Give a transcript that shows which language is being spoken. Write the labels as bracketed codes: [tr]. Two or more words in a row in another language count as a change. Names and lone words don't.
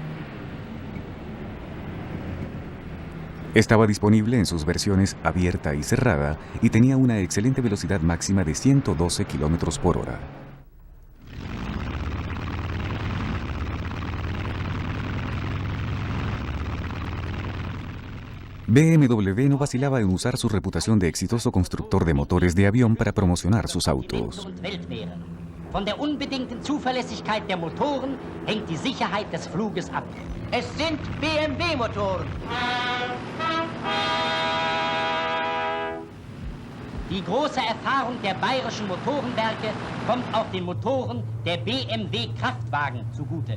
[es] Estaba disponible en sus versiones abierta y cerrada y tenía una excelente velocidad máxima de 112 km por hora. BMW no vacilaba en usar su reputación de exitoso constructor de motores de avión para promocionar sus autos. [de] Von der unbedingten Zuverlässigkeit der Motoren hängt die Sicherheit des Fluges ab. Es sind BMW-Motoren. Die große Erfahrung der bayerischen Motorenwerke kommt auch den Motoren der BMW-Kraftwagen zugute.